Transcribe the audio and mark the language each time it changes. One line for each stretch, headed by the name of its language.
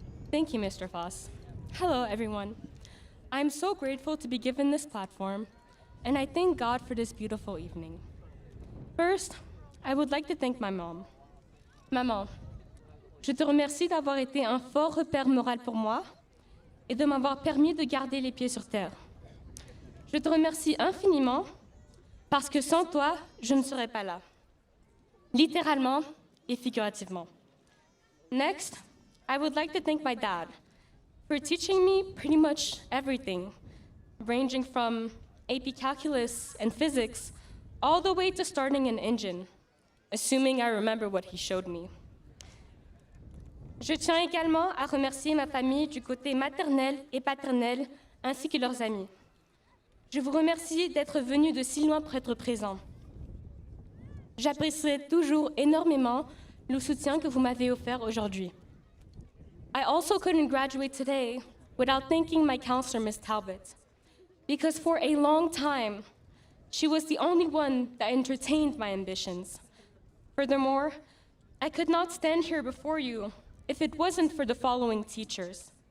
English: Thank you, Mr. Foss. Hello, everyone. I'm so grateful to be given this platform, and I thank God for this beautiful evening. First, I would like to thank my mom.
French: Maman, je te remercie d'avoir été un fort repère moral pour moi et de m'avoir permis de garder les pieds sur terre. Je te remercie infiniment parce que sans toi, je ne serais pas là, littéralement et figurativement.
English: Next, I would like to thank my dad for teaching me pretty much everything, ranging from AP Calculus and Physics all the way to starting an engine, assuming I remember what he showed me.
French: Je tiens également à remercier ma famille du côté maternel et paternel, ainsi que leurs amis. Je vous remercie d'être venus de si loin pour être présents. J'apprécierai toujours énormément le soutien que vous m'avez offert aujourd'hui.
English: I also couldn't graduate today without thanking my counselor, Ms. Talbot, because for a long time, she was the only one that entertained my ambitions. Furthermore, I could not stand here before you if it wasn't for the following teachers.